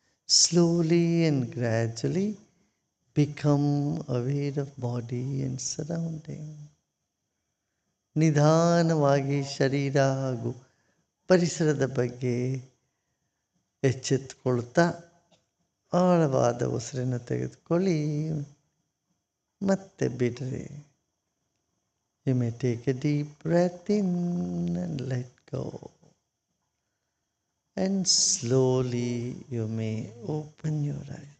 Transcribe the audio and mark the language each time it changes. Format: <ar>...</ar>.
<en>Slowly and gradually become aware of body and surrounding.</en> <kn>ನಿಧಾನವಾಗಿ ಶರೀರ ಹಾಗೂ ಪರಿಸರದ ಬಗ್ಗೆ ಎಚ್ಚೆತ್ತುಕೊಳ್ತಾ ಆಳವಾದ ಉಸಿರನ್ನು ತೆಗೆದುಕೊಳ್ಳಿ ಮತ್ತೆ ಬಿಡ್ರಿ.</kn> <en>You may take a deep breath in and let go. And slowly you may open your eyes.</en>